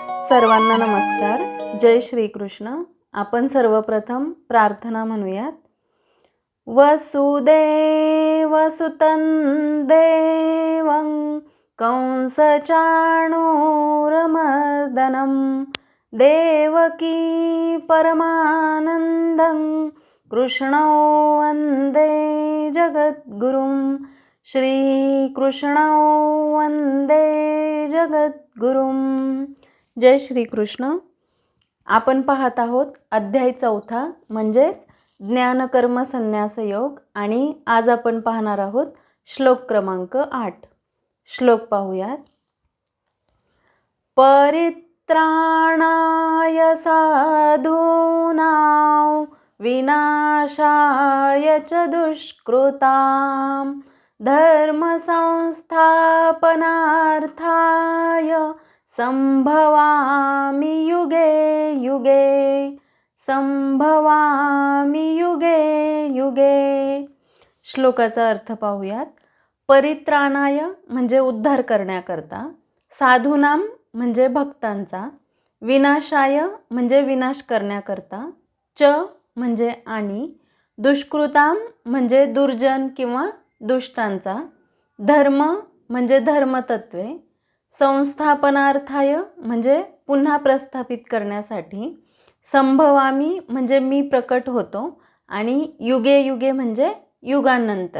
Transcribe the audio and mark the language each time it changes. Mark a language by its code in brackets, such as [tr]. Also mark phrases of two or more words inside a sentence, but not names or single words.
[mr] सर्वांना नमस्कार. जय श्री कृष्ण. आपण सर्वप्रथम प्रार्थना म्हणूयात. [sa] वसुदेवसुतं देवं कंसचाणूरमर्दनं देवकी परमानन्दं कृष्णो वन्दे जगद्गुरुं. श्रीकृष्णो वन्दे जगद्गुरुं. [mr] जय श्री कृष्ण. आपण पाहत आहोत अध्याय 4 म्हणजेच ज्ञानकर्म संन्यास योग आणि आज आपण पाहणार आहोत श्लोक क्रमांक 8. श्लोक पाहूयात. [sa] परित्राणाय साधूनां विनाशाय च दुष्कृतां धर्मसंस्थापनार्थाय संभवामि युगे युगे. संभवामि युगे युगे. [mr] श्लोकाचा अर्थ पाहूयात. परित्राणाय म्हणजे उद्धार करण्याकरता, साधूनाम म्हणजे भक्तांचा, विनाशाय म्हणजे विनाश करण्याकरता, च म्हणजे आणि, दुष्कृताम म्हणजे दुर्जन किंवा दुष्टांचा, धर्म म्हणजे धर्मतत्वे, संस्थापनार्थाय म्हणजे पुन्हा प्रस्थापित करण्यासाठी, संभवामी म्हणजे मी प्रकट होतो आणि युगे युगे म्हणजे युगांनंतर.